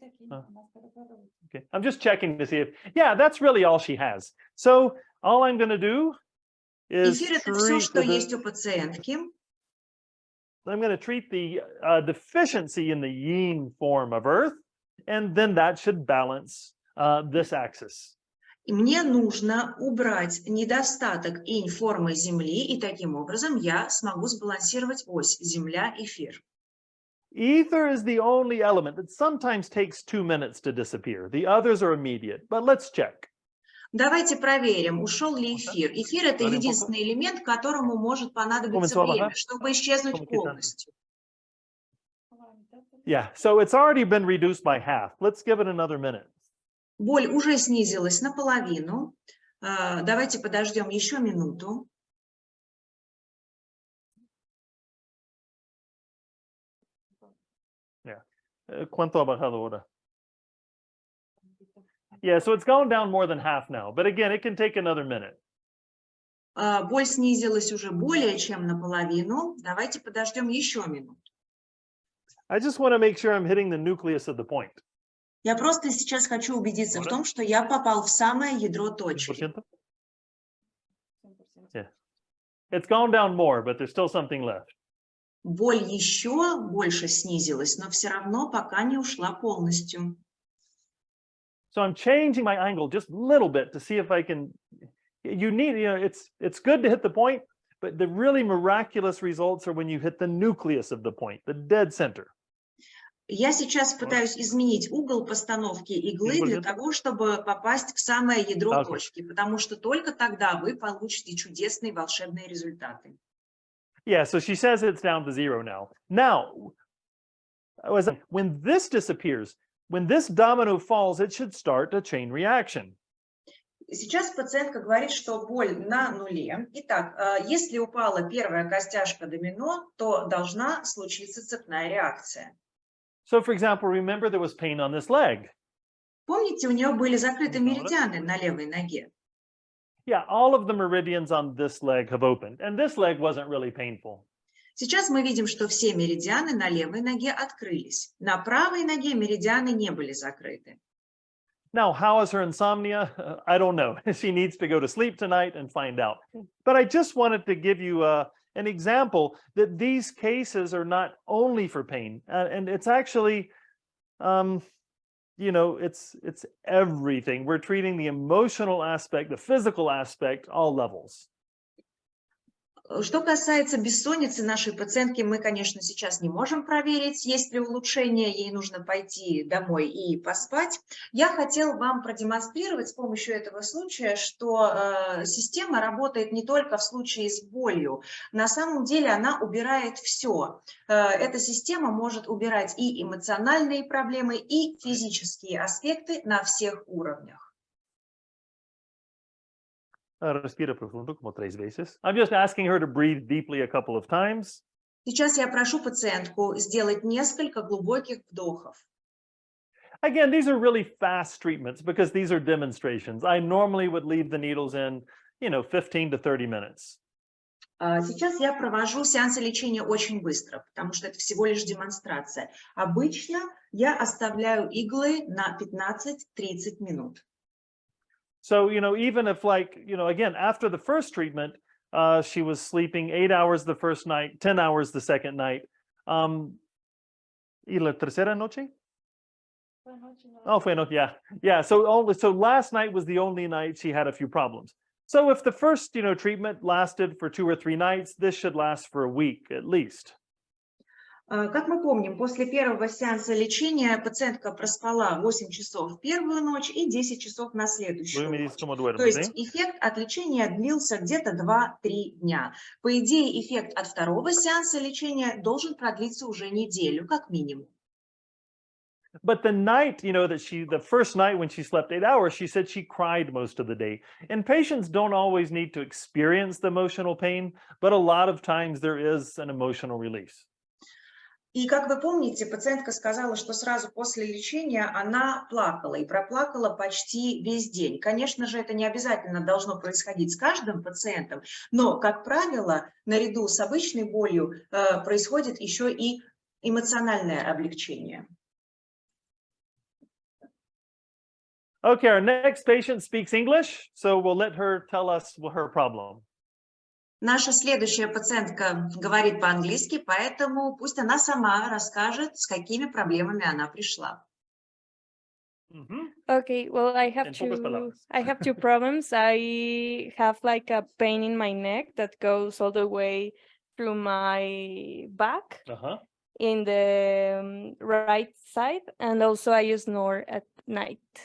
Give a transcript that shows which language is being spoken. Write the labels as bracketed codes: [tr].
[en] Okay, I'm just checking to see if, yeah, that's really all she has. So all I'm going to do is [ru] Эфир – это все, что есть у пациентки. [en] I'm going to treat the deficiency in the yin form of Earth, and then that should balance this axis. [ru] И мне нужно убрать недостаток инь формы Земли, и таким образом я смогу сбалансировать ось Земля-эфир. [en] Ether is the only element that sometimes takes 2 minutes to disappear. The others are immediate, but let's check. [ru] Давайте проверим, ушел ли эфир. Эфир – это единственный элемент, которому может понадобиться время, чтобы исчезнуть полностью. [en] Yeah, so it's already been reduced by half. Let's give it another minute. [ru] Боль уже снизилась наполовину. Давайте подождем еще минуту. [en] Yeah. [es] ¿Cuánto ha bajado ahora? [en] Yeah, so it's gone down more than half now, but again, it can take another minute. [ru] Боль снизилась уже более чем наполовину. Давайте подождем еще минуту. [en] I just want to make sure I'm hitting the nucleus of the point. [ru] Я просто сейчас хочу убедиться в том, что я попал в самое ядро точки. [en] Yeah. It's gone down more, but there's still something left. [ru] Боль еще больше снизилась, но все равно пока не ушла полностью. [en] So I'm changing my angle just a little bit to see if I can. It's good to hit the point, but the really miraculous results are when you hit the nucleus of the point, the dead center. [ru] Я сейчас пытаюсь изменить угол постановки иглы для того, чтобы попасть в самое ядро точки, потому что только тогда вы получите чудесные волшебные результаты. [en] Yeah, so she says it's down to 0 now. Now, when this disappears, when this domino falls, it should start a chain reaction. [ru] Сейчас пациентка говорит, что боль на нуле. Итак, если упала первая костяшка домино, то должна случиться цепная реакция. [en] So, for example, remember there was pain on this leg. [ru] Помните, у нее были закрыты меридианы на левой ноге? [en] Yeah, all of the meridians on this leg have opened, and this leg wasn't really painful. [ru] Сейчас мы видим, что все меридианы на левой ноге открылись. На правой ноге меридианы не были закрыты. [en] Now, how is her insomnia? I don't know. She needs to go to sleep tonight and find out. But I just wanted to give you an example that these cases are not only for pain, and it's actually, it's everything. We're treating the emotional aspect, the physical aspect, all levels. [ru] Что касается бессонницы нашей пациентки, мы, конечно, сейчас не можем проверить, есть ли улучшение, ей нужно пойти домой и поспать. Я хотела вам продемонстрировать с помощью этого случая, что система работает не только в случае с болью. На самом деле она убирает все. Эта система может убирать и эмоциональные проблемы, и физические аспекты на всех уровнях. [es] Respira profundo como 3 veces. [en] I'm just asking her to breathe deeply a couple of times. [ru] Сейчас я прошу пациентку сделать несколько глубоких вдохов. [en] Again, these are really fast treatments because these are demonstrations. I normally would leave the needles in, 15 to 30 minutes. [ru] Сейчас я провожу сеансы лечения очень быстро, потому что это всего лишь демонстрация. Обычно я оставляю иглы на 15-30 минут. [en] So, even if again, after the first treatment, she was sleeping 8 hours the first night, 10 hours the second night. [es] Y la tercera noche? Oh, fue noche, [en] yeah. Yeah, so last night was the only night she had a few problems. So if the first, treatment lasted for 2 or 3 nighs, this should last for a week at least. [ru] Как мы помним, после первого сеанса лечения пациентка проспала 8 часов первую ночь и 10 часов на следующую ночь. То есть эффект от лечения длился где-то 2-3 дня. По идее, эффект от второго сеанса лечения должен продлиться уже неделю, как минимум. [en] But the night, the first night when she slept 8 hours, she said she cried most of the day. And patients don't always need to experience the emotional pain, but a lot of times there is an emotional release. [ru] И, как вы помните, пациентка сказала, что сразу после лечения она плакала и проплакала почти весь день. Конечно же, это не обязательно должно происходить с каждым пациентом, но, как правило, наряду с обычной болью происходит еще и эмоциональное облегчение. [en] Okay, our next patient speaks English, so we'll let her tell us her problem. [ru] Наша следующая пациентка говорит по-английски, поэтому пусть она сама расскажет, с какими проблемами она пришла. [en] Okay, well, I have two problems. I have like a pain in my neck that goes all the way through my back in the right side, and also I snore at night.